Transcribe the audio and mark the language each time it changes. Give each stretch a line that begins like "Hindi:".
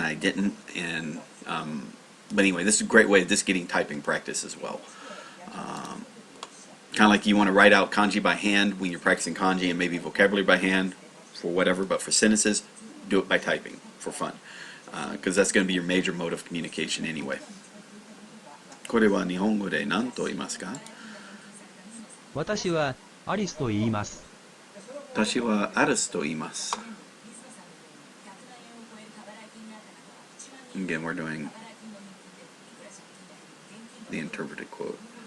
English: I didn't, and but anyway, this is a great way of just getting typing practice as well. Kind of like you want to write out kanji by hand when you're practicing kanji and maybe vocabulary by hand for whatever, but for sentences, do it by typing for fun, because that's going to be your major mode of communication anyway.
Japanese: これは日本語で何と言いますか？私はアリスと言います。私はアリスと言います。
English: Again, we're doing the interpreted quote.